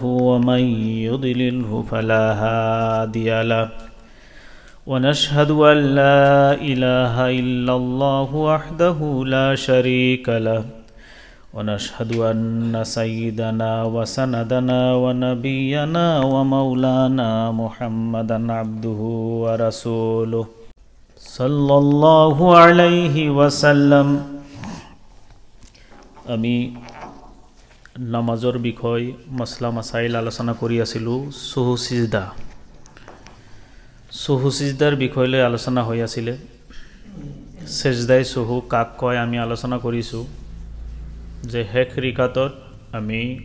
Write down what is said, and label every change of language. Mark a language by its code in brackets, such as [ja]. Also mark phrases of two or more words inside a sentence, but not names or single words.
[ar] ومن يضلله فلا هادي له ونشهد أن لا إله إلا الله وحده لا شريك له ونشهد أن سيدنا وسندنا ونبينا ومولانا محمدا عبده ورسوله صلى الله عليه وسلم [as] আমি নামাজৰ বিষয় মছলা মাসাইল আলোচনা কৰি আছিলো সুহু সিজদাৰ বিষয়লৈ আলোচনা হৈ আছিল সেজদাই সুহু কাক কয় আমি আলোচনা কৰিছো যে হেক ৰিকাতত আমি